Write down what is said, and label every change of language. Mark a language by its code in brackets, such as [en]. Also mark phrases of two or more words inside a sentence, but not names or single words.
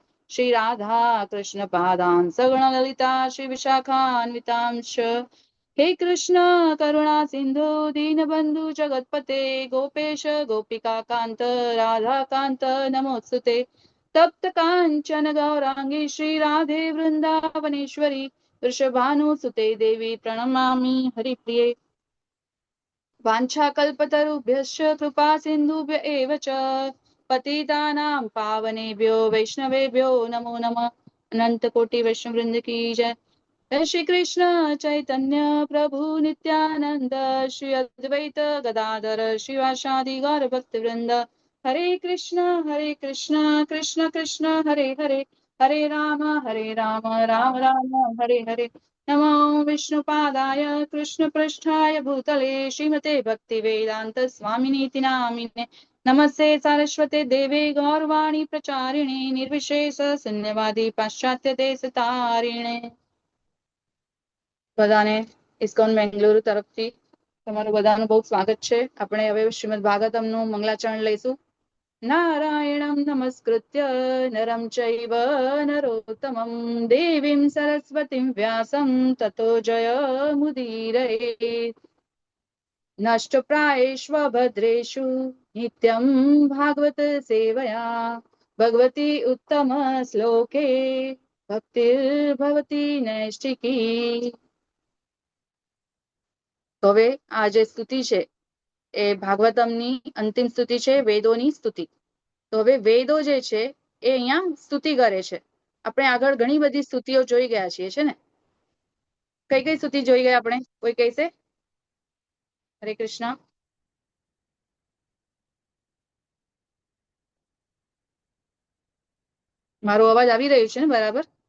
[sa] श्रीराधा कृष्णपादान् सगुणललिता श्रीविशाखान्वितांश्च हे कृष्ण करुणा सिन्धु दीनबन्धु जगत्पते गोपेश गोपिकान्त राधाकान्त नमोऽस्तुते तप्त काञ्चन गौराङ्गी श्रीराधे वृन्दावनेश्वरी वृषभानुसुते देवी प्रणमामि हरिप्रिये वाञ्छाकल्पतरुभ्यश्च कृपा सिन्धुभ्य एव च पतितानां पावनेभ्यो वैष्णवेभ्यो नमो नमः। अनंतकोटि वैष्णववृंद की जय। जय श्री कृष्ण चैतन्य प्रभु नित्यानंद श्री अद्वैत गदाधर शिवासादि गौर भक्तवृंद हरे कृष्ण कृष्ण कृष्ण हरे हरे हरे राम राम राम हरे हरे। नमो विष्णुपादाय कृष्णपृष्ठाय भूतले श्रीमते भक्तिवेदांत स्वामिनीति नामिने नमस्ते सारस्वते देवे गौरवाणी प्रचारिणे निर्विशेष शून्यवादी पाश्चात्य देश तारिणे। [gu] બધાને ઇસ્કોન બેંગલુરુ તરફથી તમારું બધાનું બહુ સ્વાગત છે. આપણે હવે શ્રીમદ ભાગવતમનું મંગલાચરણ લઈશું. [sa] नारायणं नमस्कृत्य नरं चैव नरोत्तमं देवीं सरस्वतीं व्यासं ततो जयमुदीरये। नष्टप्रायेष्व भद्रेषु नित्यं भागवत सेवया भगवती उत्तम श्लोके भक्तिर्भवती नैष्ठिकी। [gu] તો હવે આ જે સ્તુતિ છે એ ભાગવતમની અંતિમ સ્તુતિ છે, વેદોની સ્તુતિ. તો હવે વેદો જે છે એ અહીંયા સ્તુતિ કરે છે. આપણે આગળ ઘણી બધી સ્તુતિઓ જોઈ ગયા છીએ છે ને. કઈ કઈ સ્તુતિ જોઈ ગયા આપણે? કોઈ કહેશે? હરે કૃષ્ણ. મારો અવાજ આવી રહ્યો છે ને બરાબર?